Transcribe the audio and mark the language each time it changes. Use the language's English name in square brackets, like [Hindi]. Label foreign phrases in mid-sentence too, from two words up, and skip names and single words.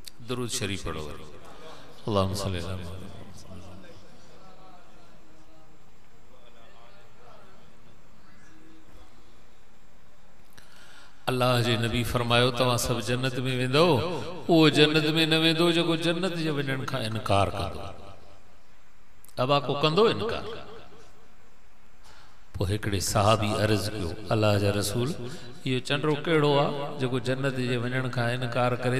[Sindhi] दरूद शरीफ पढ़ो। [Arabic] اللهم صل على محمد. [Sindhi] अल्लाह जे नबी फरमायो तव्हां सब जन्नत में वेंदो, वो जन्नत में न वेंदो जो जन्नत जे वञण खां इनकार कंदो। अबा को कंदो इनकार। पोइ हिकिड़े सहाबी अर्ज़ कयो, अल्लाह जा रसूल इहो चंडो कहिड़ो आहे जेको जन्नत जे वञण खां इनकार करे?